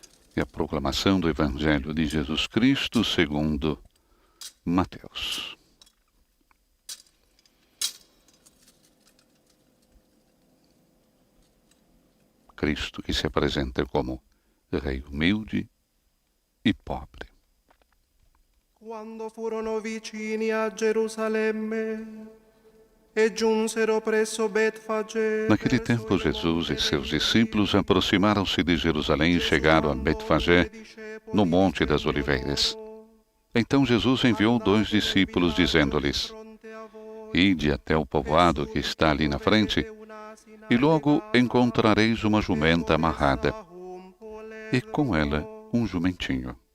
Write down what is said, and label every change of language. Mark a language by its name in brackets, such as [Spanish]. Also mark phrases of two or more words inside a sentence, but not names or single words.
[Portuguese] E a proclamação do Evangelho de Jesus Cristo segundo Mateus. Cristo que se apresenta como Rei humilde e pobre. [Italian] Quando furono vicini a Gerusalemme e giunsero presso Betfagé. [Portuguese] Naquele tempo, Jesus e seus discípulos aproximaram-se de Jerusalém e chegaram a Betfagé, no Monte das Oliveiras. Então Jesus enviou 2 discípulos, dizendo-lhes: Ide até o povoado que está ali na frente, e logo encontrareis uma jumenta amarrada, e com ela um jumentinho.